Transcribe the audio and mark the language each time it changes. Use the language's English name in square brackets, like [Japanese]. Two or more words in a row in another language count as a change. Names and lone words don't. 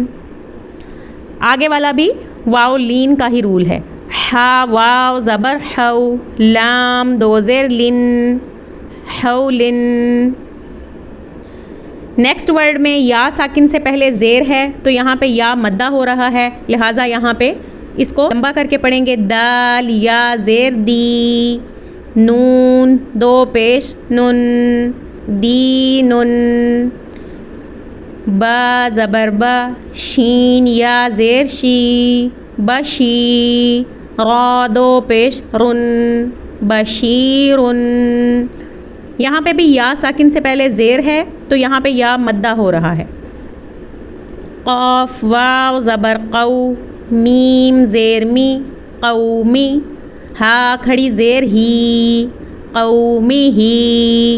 [Urdu] آگے والا بھی واو لین کا ہی رول ہے، ہا واو زبر ہو، لام دو زیر لن، ہو لن۔ [English] next word [Urdu] میں یا ساکن سے پہلے زیر ہے تو یہاں پہ یا مدہ ہو رہا ہے، لہٰذا یہاں پہ اس کو لمبا کر کے پڑھیں گے، دال یا زیر دی، نون دو پیش نن، دی نن۔ با زبر با، شین یا زیر شی، بشی، را دو پیش رن، بشیرن۔ یہاں پہ بھی یا ساکن سے پہلے زیر ہے تو یہاں پہ یا مدہ ہو رہا ہے۔ قاف واو زبر قو، میم زیر می، قومی، ہا کھڑی زیر ہی، قومی ہی۔